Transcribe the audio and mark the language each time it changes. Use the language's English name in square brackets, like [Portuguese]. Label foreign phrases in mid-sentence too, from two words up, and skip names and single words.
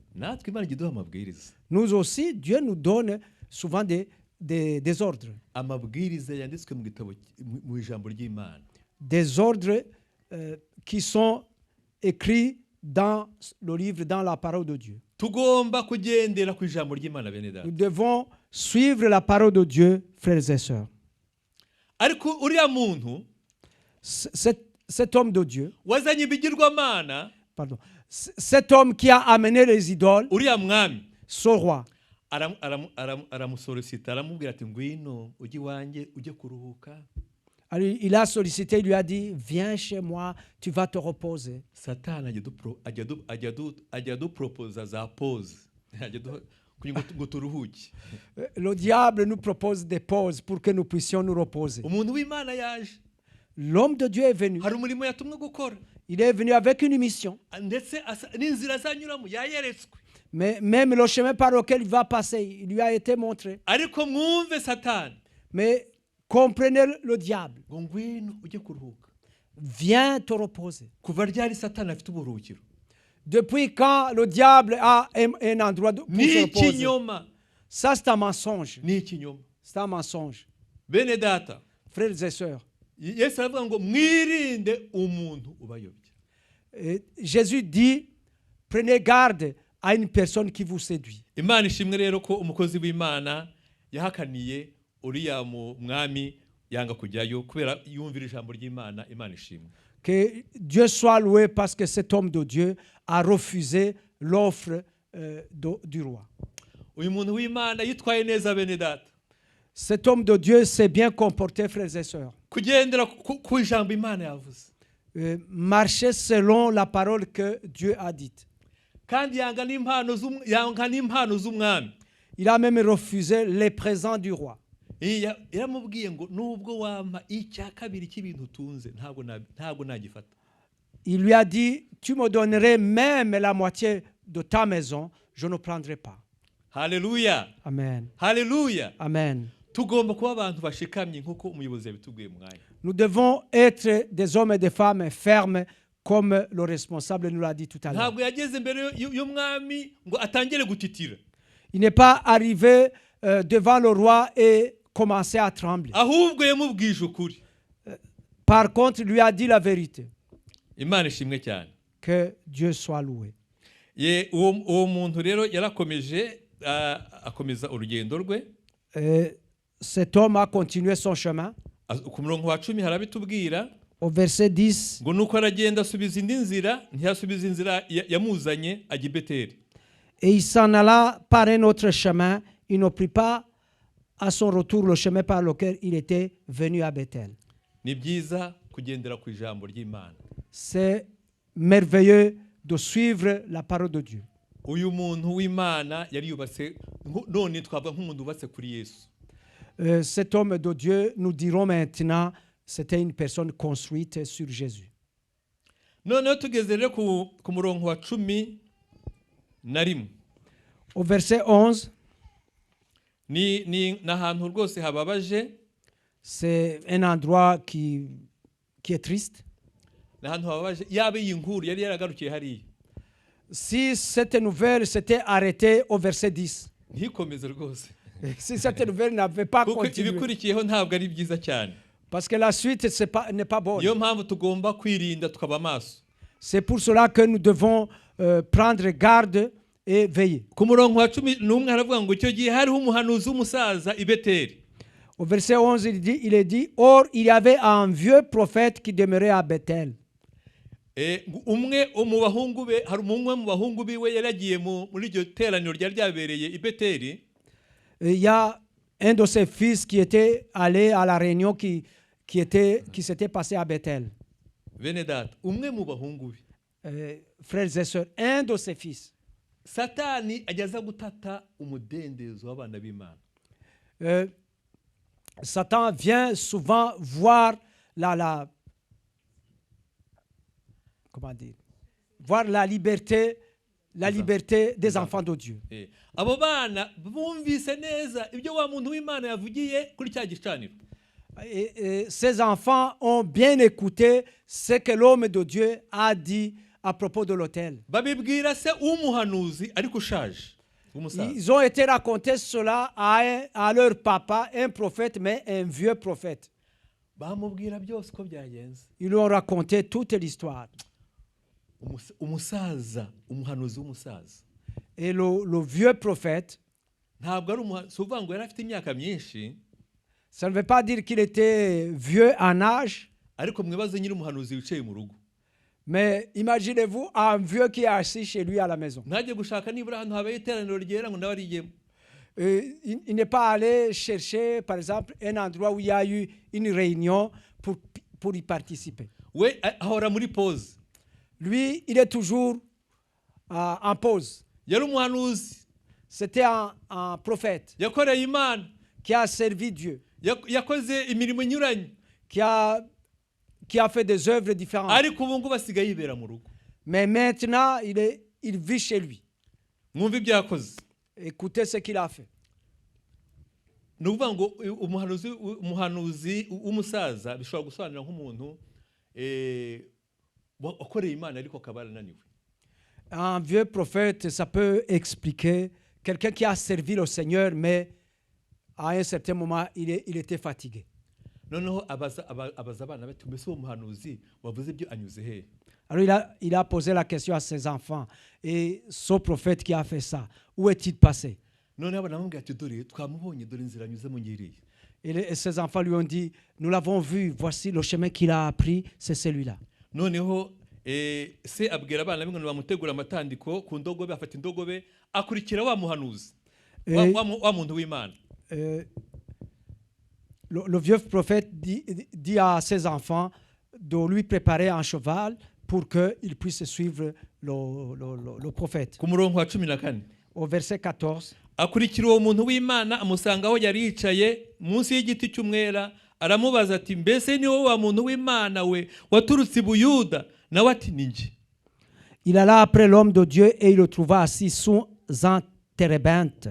[French] Nous aussi, Dieu nous donne souvent des ordres. des ordres qui sont écrits dans le livre, dans la parole de Dieu. [Kinyarwanda] tugomba kugendera ku ijambo ry'Imana bene data. [French] Nous devons suivre la parole de Dieu, frères et sœurs. [Kinyarwanda] Ariko uriya muntu [French] Cet homme de Dieu, [Kinyarwanda] wazanye ibigirwamana, [French] cet homme qui a amené les idoles, [Kinyarwanda] uriya mwami [French] ce roi, [Kinyarwanda] aramusolicita, aramubwira ati ngwino ujye iwanjye ujye kuruhuka. [French] alors, il a sollicité, il lui a dit, viens chez moi, tu vas te reposer. [Kinyarwanda] Satani ajya dupropoza za pause kugira ngo turuhuke. [French] Le diable nous propose des pauses pour que nous puissions nous reposer. [Kinyarwanda] Umuntu w'Imana yaje, [French] L'homme de Dieu est venu. [Kinyarwanda] hari umurimo yatumwe gukora, [French] Il est venu avec une mission. [Kinyarwanda] ndetse n'inzira azanyuramo yayeretswe. [French] Mais même le chemin par lequel il va passer, il lui a été montré. [Kinyarwanda] Ariko mwumve Satani [French] Mais comprenez le diable. [Kinyarwanda] ngo ngwino ujye kuruhuka. [French] Viens te reposer. [Kinyarwanda] Kuva ryari Satani afite uburuhukiro? [French] Depuis quand le diable a un endroit pour [Kinyarwanda] Ni [French] se reposer? [Kinyarwanda] ikinyoma, [French] Ça, c'est un mensonge. [Kinyarwanda] ni ikinyoma. [French] C'est un mensonge. [Kinyarwanda] Bene data, [French] Frères et sœurs, [Kinyarwanda] Yesu aravuga ngo mwirinde umuntu ubayobya. [French] Jésus dit, prenez garde à une personne qui vous séduit. [Kinyarwanda] Imana ishimwe rero ko umukozi w'Imana yahakaniye uriya mwami yanga kujyayo kubera yumvira ijambo ry'Imana. Imana ishimwe. [French] Que Dieu soit loué parce que cet homme de Dieu a refusé l'offre du roi. [Kinyarwanda] Uyu muntu w'Imana yitwaye neza bene data. [French] Cet homme de Dieu s'est bien comporté, frères et sœurs. [Kinyarwanda] Kugendera ku ijambo Imana yavuze. [French] Marcher selon la parole que Dieu a dite. [Kinyarwanda] Kandi yanga n'impano z'umwami. [French] Il a même refusé les présents du roi. [Kinyarwanda] Yaramubwiye ngo nubwo wampa icya kabiri cy'ibintu utunze ntabwo nagifata. [French] Il lui a dit, tu me donnerais même la moitié de ta maison, je ne prendrai pas. [Kinyarwanda] Haleluya. Amen. Haleluya. Amen. Tugomba kuba abantu bashikamye nk'uko umuyobozi yabitubwiye mwanya. [French] Nous devons être des hommes et des femmes fermes comme le responsable nous l'a dit tout à l'heure. [Kinyarwanda] Ntabwo yageze imbere y'umwami ngo atangire gutitira. [French] Il n'est pas arrivé devant le roi et commencé à trembler. [Kinyarwanda] Ahubwo yamubwije ukuri. [French] Par contre, il lui a dit la vérité. [Kinyarwanda] Imana ishimwe cyane. [French] Que Dieu soit loué. [Kinyarwanda] Uwo muntu rero yarakomeje akomeza urugendo rwe. [French] Cet homme a continué son chemin. [Kinyarwanda] Ku murongo wa 10 harabitubwira. [French] Au verset 10. [Kinyarwanda] Ngo nuko aragenda asubiza indi nzira, ntiyasubiza inzira yamuzanye ajya i Beteli. [French] Et il s'en alla par un autre chemin. Il ne prit pas à son retour le chemin par lequel il était venu à Bethel. [Kinyarwanda] Ni byiza kugendera ku ijambo ry'Imana. [French] C'est merveilleux de suivre la parole de Dieu. [Kinyarwanda] Uyu muntu w'Imana yari yubatse none twavuga nk'umuntu wubatse kuri Yesu. [French] Cet homme de Dieu, nous dirons maintenant, c'était une personne construite sur Jésus. [Kinyarwanda] Noneho tugeze rero ku murongo wa 11. [French] Au verset 11, [Kinyarwanda] ni ahantu rwose hababaje. [French] c'est un endroit qui est triste. [Kinyarwanda] Ni ahantu hababaje. Yaba iyi nkuru yari yaragarukiye hariya. [French] Si cette nouvelle s'était arrêtée au verset 10, [Kinyarwanda] ntikomeze rwose. [French] Si cette nouvelle n'avait pas [Kinyarwanda] Kuko [French] continué, [Kinyarwanda] ibikurikiyeho ntabwo ari byiza cyane. [French] parce que la suite n'est pas bonne. [Kinyarwanda] Niyo mpamvu tugomba kwirinda tukaba amaso. [French] C'est pour cela que nous devons prendre garde et veiller. [Kinyarwanda] Ku murongo wa 11 haravuga ngo icyo gihe hariho umuhanuzi w'umusaza i Beteli. [French] Au verset 11, il est dit, or il y avait un vieux prophète qui demeurait à Bethel. [Kinyarwanda] Umwe mu bahungu be, hari umwe mu bahungu biwe yaragiye muri iryo teraniro ryari ryabereye i Beteli. [French] Il y a un de ses fils qui était allé à la réunion qui s'était passée à Bethel. [Kinyarwanda] Bene data, umwe mu bahungu be. [French] Frères et sœurs, un de ses fils. [Kinyarwanda] Satani ajyaza gutata umudendezo w'abana b'Imana. [French] Satan vient souvent voir voir la liberté des enfants de Dieu. [Kinyarwanda] Abo bana bumvise neza ibyo wa muntu w'Imana yavugiye kuri cya gicaniro. [French] Ces enfants ont bien écouté ce que l'homme de Dieu a dit à propos de l'autel. [Kinyarwanda] Babibwira se umuhanuzi ariko ushaje. [French] Ils ont été racontés cela à leur papa, un prophète, mais un vieux prophète. [Kinyarwanda] bamubwira byose uko byagenze. [French] Ils lui ont raconté toute l'histoire. [Kinyarwanda] Umusaza, umuhanuzi w'umusaza. [French] Et le vieux prophète, [Kinyarwanda] Ntabwo ari umuhanuzi, si uvuga ngo yari afite imyaka myinshi, [French] ça ne veut pas dire qu'il était vieux en âge, [Kinyarwanda] ariko mwibaze nyiri umuhanuzi wicaye mu rugo. [French] mais imaginez-vous un vieux qui est assis chez lui à la maison. [Kinyarwanda] Ntajye gushaka nibura ahantu habaye iteraniro ryera ngo nawe arigemo. [French] Il n'est pas allé chercher, par exemple, un endroit où il y a eu une réunion pour y participer. [Kinyarwanda] We ahora muri pause. [French] Lui, il est toujours en pause. [Kinyarwanda] Yari umuhanuzi, [French] C'était un prophète [Kinyarwanda] yakoreye Imana, [French] qui a servi Dieu, [Kinyarwanda] yakoze imirimo inyuranye, [French] qui a fait des œuvres différentes. [Kinyarwanda] ariko ubu ngubu asigaye yibera mu rugo. [French] Mais maintenant, il vit chez lui. [Kinyarwanda] Mwumve ibyo yakoze. [French] Écoutez ce qu'il a fait. [Kinyarwanda] Ni ukuvuga ngo umuhanuzi w'umusaza bishobora gusobanura nk'umuntu wakoreye Imana ariko akaba arananiwe. [French] Un vieux prophète, ça peut expliquer quelqu'un qui a servi le Seigneur, mais à un certain moment, il était fatigué. [Kinyarwanda] Noneho abaza abana bati mbese uwo muhanuzi wavuze ibyo anyuze he? [French] Alors il a posé la question à ses enfants. Et ce prophète qui a fait ça, où est-il passé? [Kinyarwanda] Noneho abana bamubwira ati dore twamubonye, dore inzira anyuzemo ngiriye. [French] Et ses enfants lui ont dit, nous l'avons vu, voici le chemin qu'il a appris, c'est celui-là. [Kinyarwanda] Noneho se abwira abana be ngo bamutegura amatandiko ku ndogobe, afata indogobe akurikira wa muhanuzi wa muntu w'Imana. [French] Le vieux prophète dit à ses enfants de lui préparer un cheval pour qu'il puisse suivre le prophète. [Kinyarwanda] Ku murongo wa 14. [French] Au verset 14. [Kinyarwanda] Akurikira uwo muntu w'Imana amusanga aho yari yicaye munsi y'igiti cy'umwera, aramubaza ati mbese ni wowe wa muntu w'Imana we waturutse i Buyuda? Nawe ati ni njye. [French] Il alla après l'homme de Dieu et il le trouva assis sous un térébinthe.